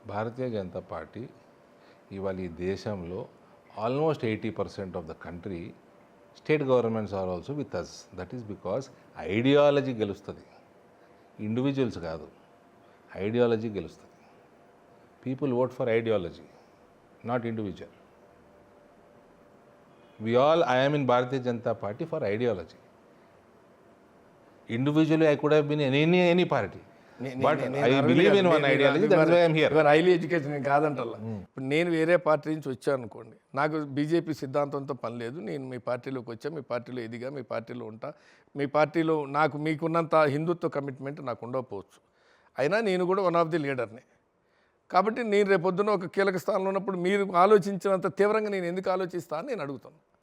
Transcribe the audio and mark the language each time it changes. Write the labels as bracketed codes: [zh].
[te] Bharatiya Janata party ఇవాళ ఈ దేశంలో [en] Almost 80% of the country state governments are also with us. That is because [te] ideology గెలుస్తుంది, individuals కాదు. Ideology గెలుస్తుంది. [en] People vote for ideology, not individual. I am in Bharatiya Janata Party for ideology. Individually, I could have been in any party. But I believe in one ideology, that's why I am here. You are highly educated, [te] నేను కాదంటల్లా. ఇప్పుడు నేను వేరే party నుంచి వచ్చాను అనుకోండి, నాకు BJP సిద్ధాంతంతో పని లేదు. నేను మీ పార్టీలోకి వచ్చా, మీ పార్టీలో ఎదిగా, మీ పార్టీలో ఉంటా. మీ పార్టీలో మీకున్నంత హిందుత్వ కమిట్మెంట్ నాకు ఉండకపోవచ్చు. అయినా నేను కూడా [en] One of the లీడర్ని. [te] కాబట్టి నేను రేపొద్దున ఒక కీలక స్థానంలో ఉన్నప్పుడు మీరు ఆలోచించినంత తీవ్రంగా నేను ఎందుకు ఆలోచిస్తా అని నేను అడుగుతాను.